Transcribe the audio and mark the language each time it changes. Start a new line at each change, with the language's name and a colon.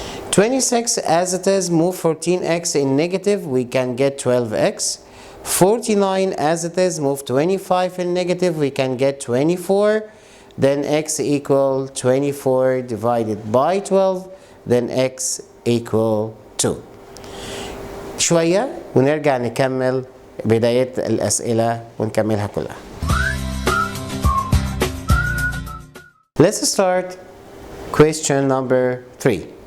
English: 26 as it is move 14x in negative we can get 12x. 49 as it is move 25 in negative we can get 24. Then x equal 24 divided by 12 then x equal 2.
Arabic: شوية ونرجع نكمل بداية الأسئلة ونكملها كلها.
English: Let's start question number 3.